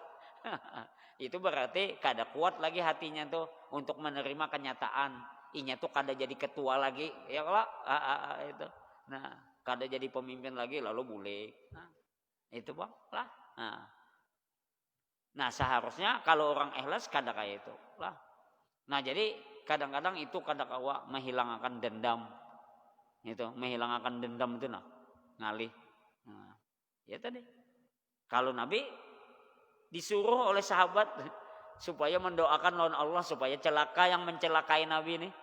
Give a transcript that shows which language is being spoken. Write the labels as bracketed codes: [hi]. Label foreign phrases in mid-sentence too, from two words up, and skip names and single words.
[id] Itu berarti kada kuat lagi hatinya tuh untuk menerima kenyataan. [bjn] Inya tuh kada jadi ketua lagi, ya Allah. [id] Itu. [bjn] Nah, kada jadi pemimpin lagi lalu bulik. [id] Nah, itu bang lah. Nah seharusnya kalau orang ikhlas kada kayak itu lah. Nah jadi kadang-kadang itu kadang-kadang menghilangkan dendam. Itu menghilangkan dendam itu nah ngalih. Nah, ya tadi. Kalau Nabi disuruh oleh sahabat supaya mendoakan lawan Allah supaya celaka yang mencelakai Nabi ini.